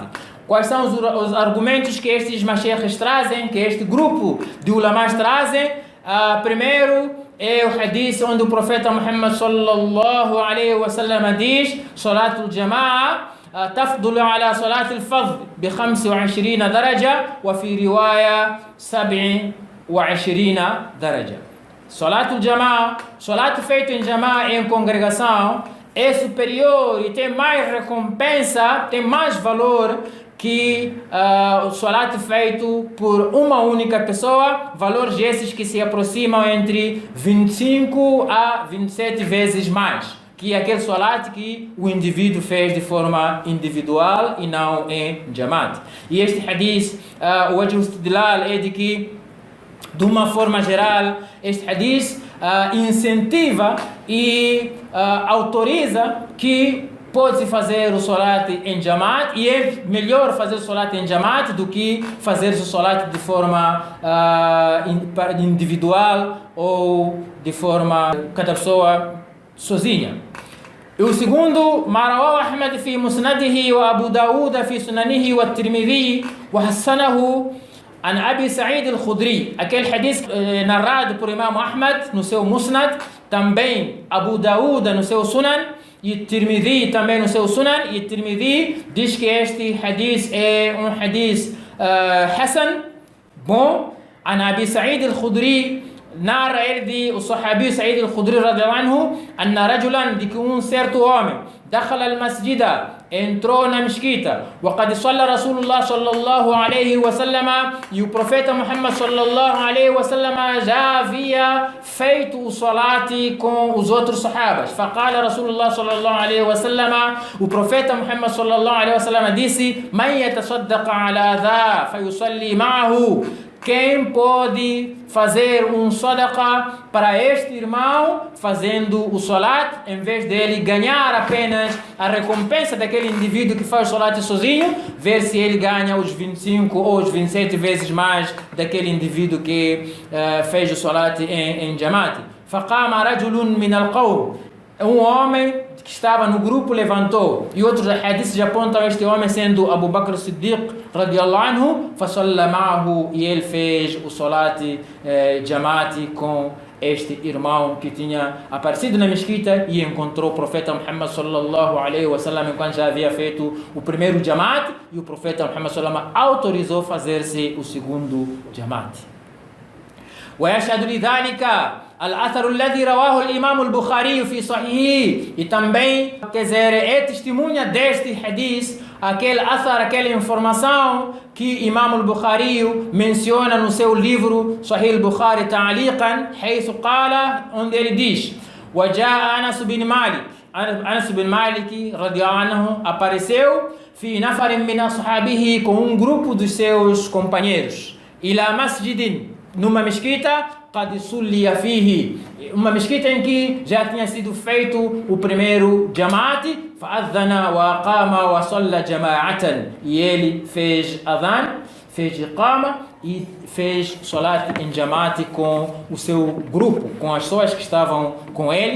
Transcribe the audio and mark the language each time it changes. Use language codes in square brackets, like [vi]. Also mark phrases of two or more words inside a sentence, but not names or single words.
[pt] Quais são os argumentos que estes mashaykhs trazem, que este grupo de ulamas trazem? Primeiro é o hadith onde o profeta Muhammad [ar] صلى الله عليه وسلم diz: صلاة الجماعة تفضل على صلاة الفرض ب25 درجة وفي رواية 27 درجة. صلاة الجماعة, [pt] صلاة feito em Jama'a em congregação, é superior e tem mais recompensa, tem mais valor que o salat feito por uma única pessoa, valores esses que se aproximam entre 25 a 27 vezes mais que aquele salat que o indivíduo fez de forma individual e não em Jamaat. E este hadith, o [ar] وجه الاستدلال [pt] é de que, de uma forma geral, este hadith incentiva e autoriza que pode-se fazer o salat em Jamaat, e é melhor fazer o salat em Jamaat do que fazer o salat de forma individual ou de forma cada pessoa sozinha. O segundo, [ar] ما رواه أحمد في مسنده وأبو داود في سننه والترمذي وحسنه عن أبي سعيد الخدري. [pt] Aquele hadith narrado por Imam Ahmad no seu Musnad, também Abu Daud no seu Sunan e Tirmidhi também no seu Sunan. E Tirmidhi diz que este hadith é um hadith Hasan, bom. [ar] عن أبي سعيد الخدري, [pt] narra ele de o sahabi Sa'id al-Khudri [ar] رضي الله عنه أن رجلا, [pt] de que certo homem, [ar] دخل المسجد, [pt] entrou na mesquita, [ar] وقد صلى رسول الله صلى الله عليه وسلم, [pt] e o profeta Muhammad [ar] صلى الله عليه وسلم [pt] já havia feito o salat com os outros sahabas. [ar] فقال رسول الله صلى الله عليه وسلم, [pt] o profeta Muhammad [ar] صلى الله عليه وسلم [pt] disse: [ar] من يتصدق على ذا فيصلي معه, [pt] quem pode fazer um sadaqa para este irmão fazendo o salat, em vez dele ganhar apenas a recompensa daquele indivíduo que faz o salat sozinho, ver se ele ganha os 25 ou os 27 vezes mais daquele indivíduo que fez o salat em Jamaat. [ar] فقام رجل من القوم, [pt] um homem que estava no grupo levantou, e outros hadiths já apontam este homem sendo Abu Bakr Siddiq [ar] رضي الله عنه فصلى معه, [pt] e ele fez o salat Jamaat com este irmão que tinha aparecido na mesquita e encontrou o profeta Muhammad [ar] صلى الله عليه وسلم [pt] enquanto já havia feito o primeiro Jamaat, e o profeta Muhammad [ar] صلى الله عليه وسلم [pt] autorizou fazer-se o segundo Jamaat. [ar] ويشهد لذلك الأثر الذي رواه الإمام البخاري في صحيحه. [pt] E também, quer dizer, é testemunha deste hadith aquele athar, aquela informação que Imam al-Bukhari menciona no seu livro Sahih al-Bukhari Ta'liqan, [ar] حيث قال, [pt] onde ele diz: [ar] وجاء أنس بن مالك, Anas bin Malik رضي الله عنه apareceu في نفر من أصحابه, [pt] com grupo dos seus companheiros, [ar] إلى مسجد, [pt] numa mesquita, [ar] قد صلي فيه, [pt] uma mesquita em que já tinha sido feito o primeiro jamaat, [ar] فأذن وقام وصلى جماعة, [pt] e ele fez adhan, fez iqama e fez salat em jamaat com o seu grupo, com as pessoas que estavam com ele.